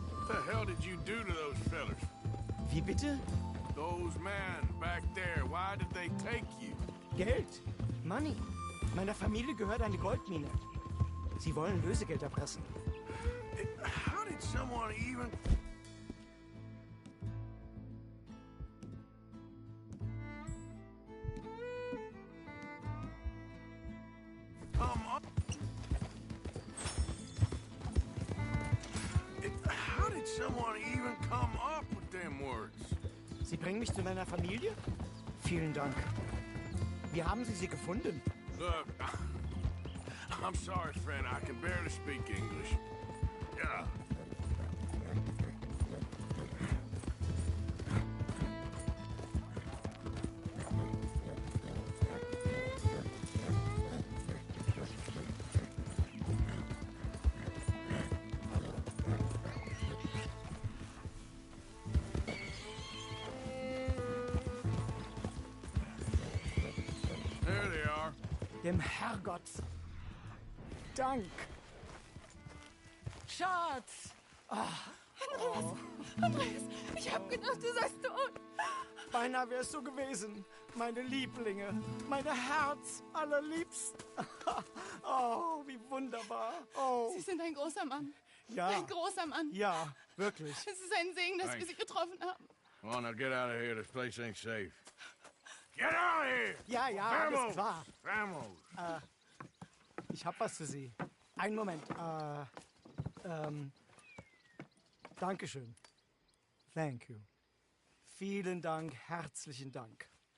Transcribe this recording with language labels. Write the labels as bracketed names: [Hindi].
[English] What the hell did you do to those fellers? [German] Wie bitte? [English] Those men back there, why did they take you? [German] Geld. [English] Money. [German] Meiner Familie gehört eine Goldmine. Sie wollen Lösegeld erpressen. [English] How did someone even... come up? How did someone even come up with them words? [German] Sie bringen mich zu meiner Familie? Vielen Dank. Wie haben Sie sie gefunden? [English] Look, I'm sorry, friend. I can barely speak English. Yeah. There they are. [German] Dem Herrgott. Dank. Schatz. Andreas, ich hab gedacht, du seist tot. Beinahe wär's so gewesen. Meine Lieblinge. Meine Herz allerliebsten. Oh, wie wunderbar. Oh, Sie sind ein großer Mann. ja. Ein großer Mann. Ja, wirklich. Es ist ein Segen, dass wir [English] Thanks. [German] Sie getroffen haben. [English] Come on, now get out of here. This place ain't safe. Get out of here! [German] Ja, ja, alles klar. [Spanish] Vamos! [German] Ich hab was für Sie. Einen Moment. Dankeschön. [English] Thank you. [German] Vielen Dank, herzlichen Dank.